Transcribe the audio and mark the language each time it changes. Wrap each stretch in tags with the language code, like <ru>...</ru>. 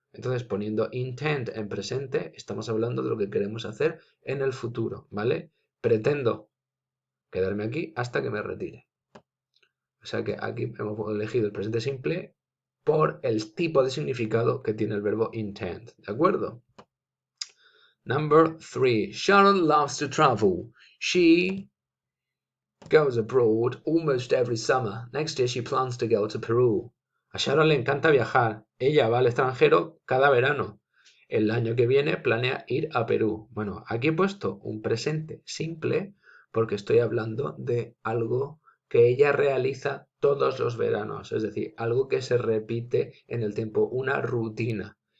<es>Entonces poniendo intend en presente estamos hablando de lo que queremos hacer en el futuro, ¿vale? Pretendo quedarme aquí hasta que me retire. O sea que aquí hemos elegido el presente simple por el tipo de significado que tiene el verbo intend, ¿de acuerdo?</es> <en>Number 3. Sharon loves to travel. She goes abroad almost every summer. Next year she plans to go to Peru.</en> <es>A Sharon le encanta viajar. Ella va al extranjero cada verano. El año que viene planea ir a Perú. Bueno, aquí he puesto un presente simple porque estoy hablando de algo que ella realiza todos los veranos. Es decir, algo que se repite en el tiempo, una rutina.</es>